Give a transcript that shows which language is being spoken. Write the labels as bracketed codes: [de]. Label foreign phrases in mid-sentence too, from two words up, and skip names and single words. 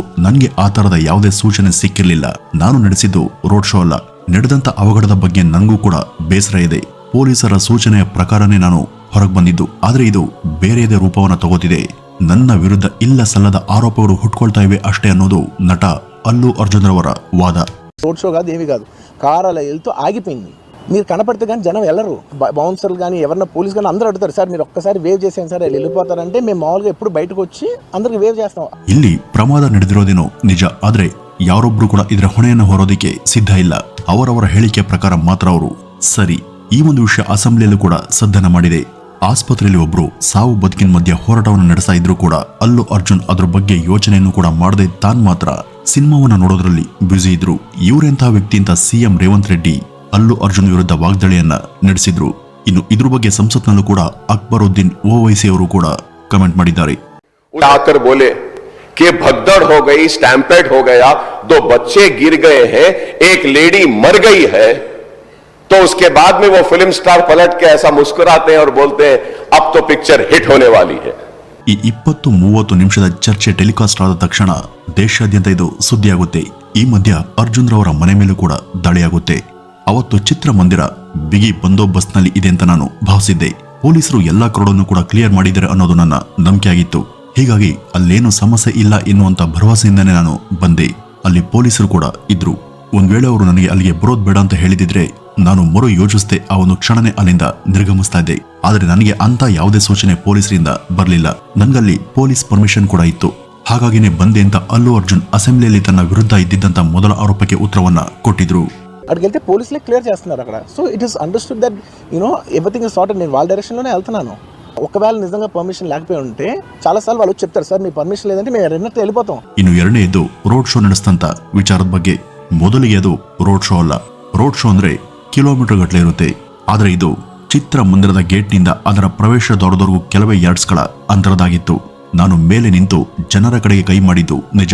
[kn] ನನಗೆ ಆ ತರದ ಯಾವುದೇ ಸೂಚನೆ ಸಿಕ್ಕಿರಲಿಲ್ಲ. ನಾನು ನಡೆಸಿದ್ದು ರೋಡ್ ಶೋ ಅಲ್ಲ. ನಡೆದಂತ ಅವಘಡದ ಬಗ್ಗೆ ನನಗೂ ಕೂಡ ಬೇಸರ ಇದೆ. ಪೊಲೀಸರ ಸೂಚನೆಯ ಪ್ರಕಾರನೇ ನಾನು ಹೊರಗೆ ಬಂದಿದ್ದು. ಆದ್ರೆ ಇದು ಬೇರೆಯದೇ ರೂಪವನ್ನು ತಗೋತಿದೆ. ನನ್ನ ವಿರುದ್ಧ ಇಲ್ಲ ಸಲ್ಲದ ಆರೋಪಗಳು ಹುಟ್ಕೊಳ್ತಾ ಇವೆ ಅಷ್ಟೇ ಅನ್ನೋದು ನಟ ಅಲ್ಲು ಅರ್ಜುನ್ ರವರ ವಾದ. [te] రోడ్ షో కాదు, ఏమి కాదు, కార్ అలా వెళ్తూ ఆగిపోయింది. మీరు కనపడితే కానీ జనం వెళ్ళరు. బౌన్సర్లు కానీ ఎవరన్నా పోలీస్ కానీ అందరూ అడుగుతారు, సార్ మీరు ఒక్కసారి వేవ్ చేసాను సార్ వెళ్ళిపోతారంటే మేము మామూలుగా ఎప్పుడు బయటకు వచ్చి అందరికి వేవ్ చేస్తాం. [kn] ಇಲ್ಲಿ ಪ್ರಮಾದ ನಡೆದಿರೋದೇನೋ ನಿಜ, ಆದ್ರೆ ಯಾರೊಬ್ರು ಕೂಡ ಇದರ ಹೊಣೆಯನ್ನು ಹೊರೋದಕ್ಕೆ ಸಿದ್ಧ ಇಲ್ಲ. ಅವರವರ ಹೇಳಿಕೆ ಪ್ರಕಾರ ಮಾತ್ರ ಅವರು ಸರಿ. ಈ ಒಂದು ವಿಷಯ ಅಸೆಂಬ್ಲಿಯಲ್ಲೂ ಕೂಡ ಸದ್ದನ ಮಾಡಿದೆ. ಆಸ್ಪತ್ರೆಯಲ್ಲಿ ಒಬ್ರು ಸಾವು ಬದುಕಿನ ಮಧ್ಯೆ ಹೋರಾಟವನ್ನು ನಡೆಸ್ತಾ ಇದ್ರು ಕೂಡ ಅಲ್ಲು ಅರ್ಜುನ್ ಅದ್ರ ಬಗ್ಗೆ ಯೋಚನೆಯನ್ನು ಕೂಡ ಮಾಡದೆ ತಾನ್ ಮಾತ್ರ ಸಿನಿಮಾವನ್ನ ನೋಡೋದ್ರಲ್ಲಿ ಬ್ಯುಸಿ ಇದ್ರು. ಇವರೆಂಥ ವ್ಯಕ್ತಿ ಅಂತ ಸಿಎಂ ರೇವಂತ್ ರೆಡ್ಡಿ ಅಲ್ಲು ಅರ್ಜುನ್ ವಿರುದ್ಧ ವಾಗ್ದಾಳಿಯನ್ನ ನಡೆಸಿದ್ರು. ಇನ್ನು ಇದ್ರ ಬಗ್ಗೆ ಸಂಸತ್ನಲ್ಲೂ ಕೂಡ ಅಕ್ಬರುದ್ದೀನ್ ಓವೈಸಿ ಅವರು ಕೂಡ ಕಮೆಂಟ್ ಮಾಡಿದ್ದಾರೆ. [hi] आकर बोले कि भगदड़ हो गई, स्टैम्पेड हो गया, 2 बच्चे गिर गए हैं, एक लेडी मर गई है. तो उसके बाद में वो फिल्म स्टार पलट के ऐसा मुस्कुराते हैं और बोलते हैं अब तो पिक्चर हिट होने वाली है. [kn] ಈ 20-30 ನಿಮಿಷದ ಚರ್ಚೆ ಟೆಲಿಕಾಸ್ಟ್ ಆದ ತಕ್ಷಣ ದೇಶಾದ್ಯಂತ ಇದು ಸುದ್ದಿಯಾಗುತ್ತೆ. ಈ ಮಧ್ಯ ಅರ್ಜುನ್ ರವರ ಮನೆ ಮೇಲೂ ಕೂಡ ದಾಳಿಯಾಗುತ್ತೆ. ಅವತ್ತು ಚಿತ್ರಮಂದಿರ ಬಿಗಿ ಬಂದೋಬಸ್ತ್ನಲ್ಲಿ ಇದೆ ಅಂತ ನಾನು ಭಾವಿಸಿದ್ದೆ. ಪೊಲೀಸರು ಎಲ್ಲಾ ಕ್ರೌಡನ್ನು ಕೂಡ ಕ್ಲಿಯರ್ ಮಾಡಿದ್ದಾರೆ ಅನ್ನೋದು ನನ್ನ ನಂಬಿಕೆ ಆಗಿತ್ತು. ಹೀಗಾಗಿ ಅಲ್ಲೇನು ಸಮಸ್ಯೆ ಇಲ್ಲ ಎನ್ನುವಂತ ಭರವಸೆಯಿಂದನೇ ನಾನು ಬಂದೆ. ಅಲ್ಲಿ ಪೊಲೀಸರು ಕೂಡ ಇದ್ರು. ಒಂದ್ ವೇಳೆ ಅವರು ನನಗೆ ಅಲ್ಲಿಗೆ ಬರೋದ್ ಬೇಡ ಅಂತ ಹೇಳಿದಿದ್ರೆ ನಾನು ಮರು ಯೋಚಿಸದೆ ಆ ಒಂದು ಕ್ಷಣನೇ ಅಲ್ಲಿಂದ ನಿರ್ಗಮಿಸ್ತಾ ಇದ್ದೆ. ಆದ್ರೆ ನನಗೆ ಅಂತ ಯಾವುದೇ ಸೂಚನೆ ಪೊಲೀಸರಿಂದ ಬರಲಿಲ್ಲ. ನನ್ಗಲ್ಲಿ ಪೊಲೀಸ್ ಪರ್ಮಿಷನ್ ಕೂಡ ಇತ್ತು. ಹಾಗಾಗಿನೇ ಬಂದೆ ಅಂತ ಅಲ್ಲು ಅರ್ಜುನ್ ಅಸೆಂಬ್ಲಿಯಲ್ಲಿ ತನ್ನ ವಿರುದ್ಧ ಇದ್ದಿದ್ದಂತ ಮೊದಲ ಆರೋಪಕ್ಕೆ ಉತ್ತರವನ್ನ ಕೊಟ್ಟಿದ್ರು. [te] అక్కడికి పోలీసులే క్లియర్ చేస్తున్నారు అక్కడ. [en] So it is understood that everything is sorted. [te] నేను వాళ్ళ డైరెక్షన్లోనే వెళ్తున్నాను. ఒకవేళ నిజంగా పర్మిషన్ లేకపోయి ఉంటే చాలాసార్లు వాళ్ళు చెప్తారు, సార్ మీ పర్మిషన్ లేదంటే మేము రెండట్టు వెళ్ళిపోతాం. [kn] ಇನ್ನು ಎರಡನೇದು ರೋಡ್ ಶೋ ನಡೆಸ್ತಂತ ವಿಚಾರದ ಬಗ್ಗೆ. ಮೊದಲಿಗೆ ಅದು ರೋಡ್ ಶೋ ಅಲ್ಲ. ರೋಡ್ ಶೋ ಅಂದ್ರೆ ಕಿಲೋಮೀಟರ್ ಗಟ್ಟಲೆ ಇರುತ್ತೆ. ಆದ್ರೆ ಇದು ಚಿತ್ರಮಂದಿರದ ಗೇಟ್ನಿಂದ ಅದರ ಪ್ರವೇಶ ದ್ವಾರದವರೆಗೂ ಕೆಲವೇ ಯಾರ್ಡ್ಸ್ಗಳ ಅಂತರದಾಗಿತ್ತು. ನಾನು ಮೇಲೆ ನಿಂತು ಜನರ ಕಡೆಗೆ ಕೈ ಮಾಡಿದ್ದು ನಿಜ.